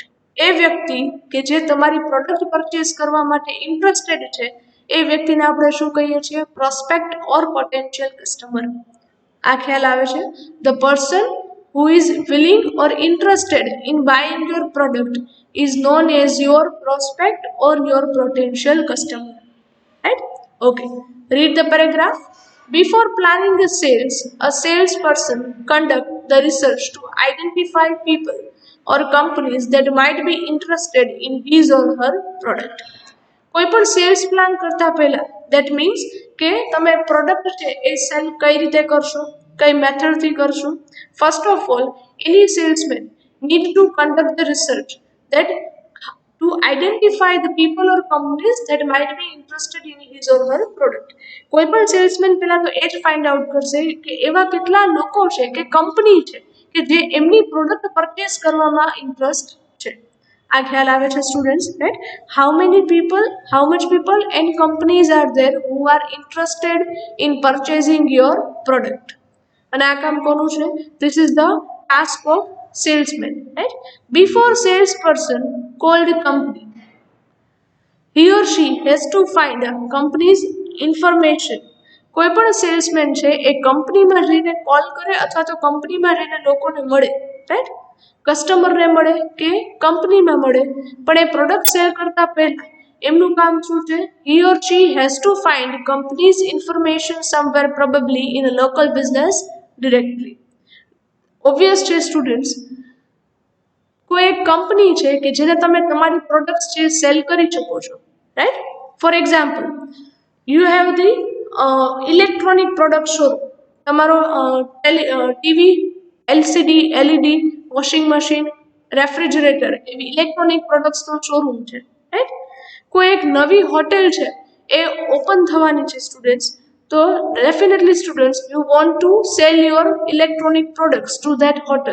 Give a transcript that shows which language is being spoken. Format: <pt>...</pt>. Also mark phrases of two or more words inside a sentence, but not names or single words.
<gu>એ વ્યક્તિ કે જે તમારી</gu> <en>product purchase</en> <gu>કરવા માટે ઇન્ટરેસ્ટેડ છે, એ વ્યક્તિને આપણે શું કહીએ છીએ?</gu> <en>prospect or potential customer.</en> <gu>આ ખ્યાલ આવે છે?</gu> <en>the person who is willing or interested in buying your product is known as your prospect or your potential customer, right? Okay, read the paragraph. Before planning the sales, a salesperson conducts the research to identify people or companies that might be interested in his or her product.</en> <gu>કોઈ પણ</gu> <en>sales plan</en> <gu>કરતા પહેલા,</gu> <en>that means</en> <gu>કે તમે પ્રોડક્ટ છે એ સેલ કઈ રીતે કરશો, કઈ મેથડથી કરશો.</gu> <en>First of all, any salesman need to conduct the research that to identify the people or companies that might be interested in his or her product.</en> <gu>કોઈ પણ સેલ્સમેન પહેલા તો એ જ</gu> <en>find out</en> <gu>કરશે કે એવા કેટલા લોકો છે કે કંપની છે કે જે એમની</gu> <en>product purchase</en> <gu>કરવામાં ઇન્ટરેસ્ટ છે. આ ખ્યાલ આવે છે</gu> <en>students, right? how much people and companies are there who are interested in purchasing your product.</en> <gu>અને આ કામ કોનું છે?</gu> <en>this is the task of</en> <gu>salesman, right?</gu> <en>Before salesperson called company, he or she has to find a company's information.</en> <gu>કોઈ પણ સેલ્સમેન છે એ કંપનીમાં જઈને કોલ કરે અથવા તો કંપનીમાં જઈને લોકોને મળે, રાઈટ? કસ્ટમરને મળે કે કંપનીમાં મળે, પણ એ</gu> <en>product sale</en> <gu>કરતા પહેલા એમનું કામ શું છે?</gu> <en>he or she has to find company's information somewhere, probably in a local business directly.</en> <gu>ઓબ્વિયસ છે સ્ટુડન્ટ્સ, કોઈ એક કંપની છે કે જેને તમે તમારી પ્રોડક્ટ્સ છે સેલ કરી શકો છો, રાઈટ?</gu> <en>for example, You have the electronic product showroom.</en> <gu>તમારો</gu> <en>TV, LCD, LED, washing machine, refrigerator</en> <gu>એવી ઇલેક્ટ્રોનિક પ્રોડક્ટ્સનો શોરૂમ છે, રાઈટ? કોઈ એક નવી હોટેલ છે એ ઓપન થવાની છે સ્ટુડન્ટ્સ, તો</gu> <en>definitely students you want to sell your electronic products to that hotel.</en>